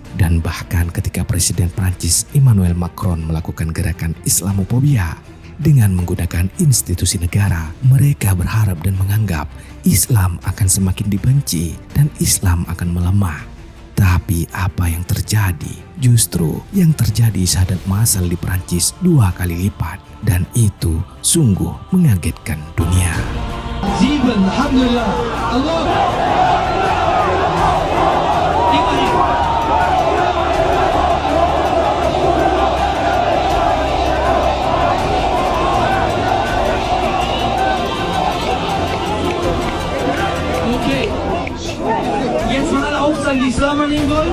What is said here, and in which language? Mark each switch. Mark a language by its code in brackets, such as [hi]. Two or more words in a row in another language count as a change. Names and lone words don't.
[id] Dan bahkan ketika Presiden Prancis Emmanuel Macron melakukan gerakan Islamofobia dengan menggunakan institusi negara, mereka berharap dan menganggap Islam akan semakin dibenci dan Islam akan melemah. Tapi apa yang terjadi? Justru yang terjadi sadat massal di Prancis 2 kali lipat. Dan itu sungguh mengagetkan dunia. 7, Alhamdulillah. Allah. Okay. [de] Jetzt mal alle aufzeigen, die Islam annehmen wollen.